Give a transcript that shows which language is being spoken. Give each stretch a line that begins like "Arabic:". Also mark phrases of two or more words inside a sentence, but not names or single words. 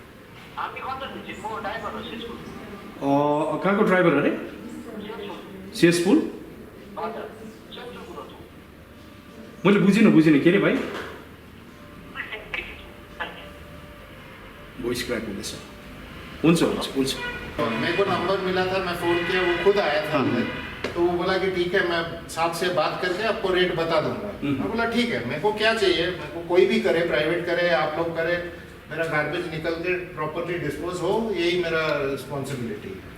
Nepali: कहाँको ड्राइभर अरे? सेसफुल? मैले बुझिनँ के अरे भाइ?
English: voice crack
Nepali: हुँदैछ। हुन्छ।
Hindi: मेरे को नंबर मिला था, मैं फ़ोन किया, वो खुद आया था अंदर, तो वो बोला कि ठीक है, मैं साहब से बात करके आपको रेट बता दूंगा। मैं बोला ठीक है, मेरे को क्या चाहिए, मेरे को कोई भी करे, प्राइवेट करे, आप लोग करे, मेरा गार्बेज निकल के
English: properly dispose
Hindi: हो, यही मेरा रिस्पॉन्सिबिलिटी है।